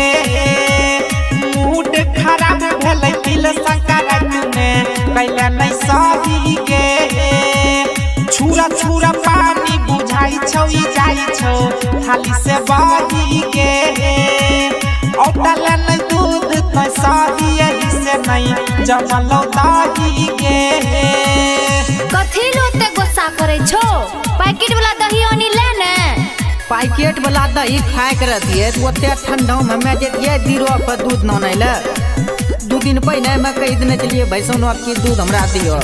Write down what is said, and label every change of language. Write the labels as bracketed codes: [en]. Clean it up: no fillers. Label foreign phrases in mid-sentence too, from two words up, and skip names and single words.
[mai] मूड खराब भेलै तिल संक्रांत में कैले नहीं सही गे। छुरा छुरा पानी बुझाई छौ ई जाई छौ थाली से बही गे। औटल नहीं दूध पैसा ही यही से नहीं जमलो दाही गे। कथी लोते गुस्सा करे छो। पैकेट वाला दही ओनी ले ने। पैकेट वाला दही खाए के रहतिए तो ओते ठंडा में मैं जे जीरो पर दूध न नैले। 2 दिन पहले मैं कह देने चलिए भैंसनो की दूध हमरा दियो।